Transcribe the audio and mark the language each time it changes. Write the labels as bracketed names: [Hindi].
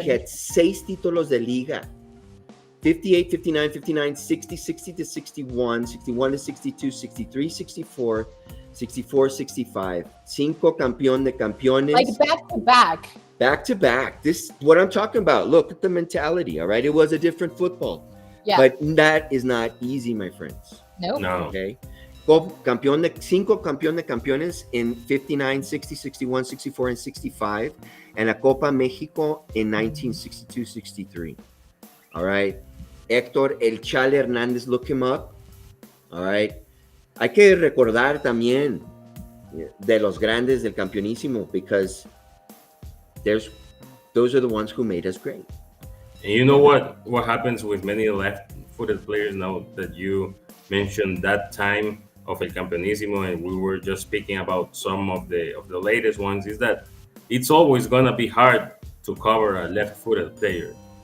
[English] He had 6 títulos de Liga. 58, 59, 59, 60, 60 to 61, 61 to 62, 63, 64, 64, 65. [Spanish] 5 campeón de campeones. [English] Like back to back. Back to back. This is what I'm talking about. Look at the mentality, all right? It was a different football. Yeah. But that is not easy, my friends. Nope. No. Okay. 5 campeón de campeones in 59, 60, 61, 64, and 65. And a Copa México in 1962, 63. All right. Héctor El Chale Hernández, look him up. All right. [Spanish] Hay que recordar también de los grandes del Campeonísimo [English] because those are the ones who made us great. And you know what happens with many left-footed players now that you mentioned that time of El Campeonísimo, and we were just speaking about some of the latest ones, is that it's always gonna be hard to cover a left-footed player.